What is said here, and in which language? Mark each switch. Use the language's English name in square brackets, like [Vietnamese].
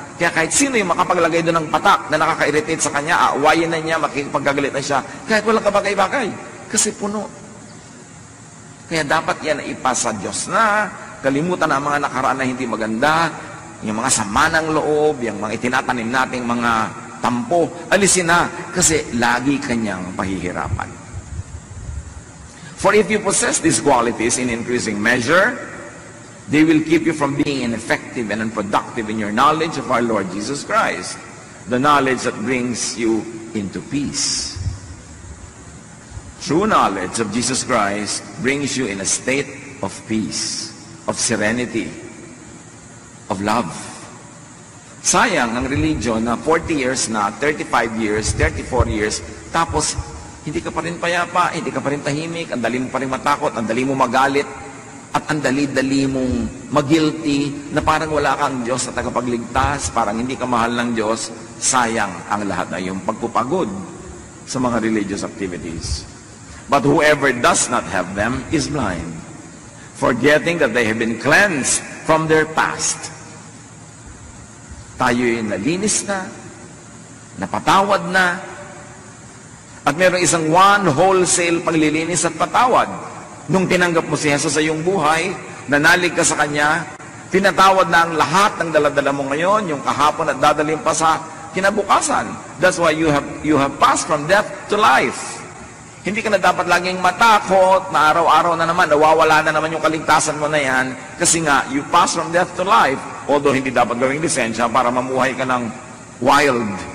[Filipino] Kaya kahit sino yung makapaglagay doon ng patak na nakaka-irritate sa kanya, aawayin na niya, makikipagkagalit na siya, kahit walang kabagay-bagay. Kasi puno. Kaya dapat yan na ipasa Diyos na, kalimutan ang mga nakaraan na hindi maganda, yung mga sama ng loob, yung mga itinatanim nating mga tampo, alisin na, kasi lagi kanyang pahihirapan. [English] For if you possess these qualities in increasing measure, they will keep you from being ineffective and unproductive in your knowledge of our Lord Jesus Christ, the knowledge that brings you into peace. True knowledge of Jesus Christ brings you in a state of peace, of serenity, of love. [Filipino] Sayang ang religion na 40 years na, 35 years, 34 years, tapos hindi ka pa rin payapa, hindi ka pa rin tahimik, ang dali mo pa rin matakot, ang dali mo magalit, at ang dali-dali mong mag-guilty na parang wala kang Diyos na tagapagligtas, parang hindi ka mahal ng Diyos. Sayang ang lahat na yung pagpupagod sa mga religious activities. [English] But whoever does not have them is blind, forgetting that they have been cleansed from their past. [Filipino] Tayo'y nalinis na, napatawad na, at mayroong isang one wholesale paglilinis at patawad. Nung tinanggap mo si Jesus sa iyong buhay, nanalig ka sa Kanya, pinatawad na ang lahat ng daladala mo ngayon, yung kahapon at dadalhin pa sa kinabukasan. [English] That's why you have passed from death to life. [Filipino] Hindi ka na dapat laging matakot na araw-araw na naman, nawawala na naman yung kaligtasan mo na yan, kasi nga, [English] you pass from death to life. [Filipino] Although hindi dapat gawing lisensya para mamuhay ka ng wild.